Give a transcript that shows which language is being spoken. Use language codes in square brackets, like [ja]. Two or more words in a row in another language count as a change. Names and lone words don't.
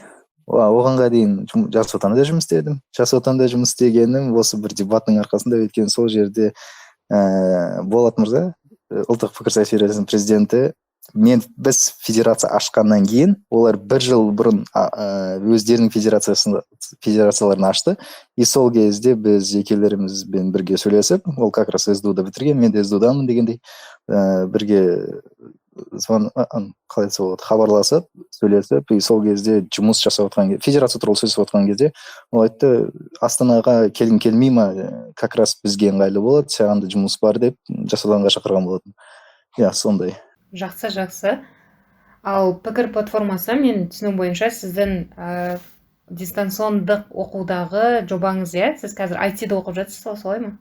[kk] Оғанға дейін Жас Отанда жұмыс істедім. Жас Отанда жұмыс істегенім осы бір дебаттың арқасында, өйткені сол жерде Болат мырза, ұлттық пікірсайыс федерациясының президенті, біз федерация ашқаннан кейін, олар 1 жыл бұрын өздерінің федерацияларын ашты. И сол кезде біз жекелерімізбен бірге сөйлесіп, ол [ru] как раз [kk] СДУ-да бітірген, мен де СДУ-дамын дегендей, бірге хабарласып, сөйлесіп, и сол кезде жұмыс жасап отқан, федерация туралы сөйлесіп отқан кезде, ол айтты, Астанаға келгің келмей ма, [ru] как раз [kk] бізге ыңғайлы болады, саған да жұмыс бар деп, Жас Отанға шақырған болатын. Сондай. Жақсы. Ал пікір платформасы, мен түсінуім бойынша, сіздің дистанциондық оқудағы жобаңыз, сіз қазір IT-да оқып жатсыз, солай ма?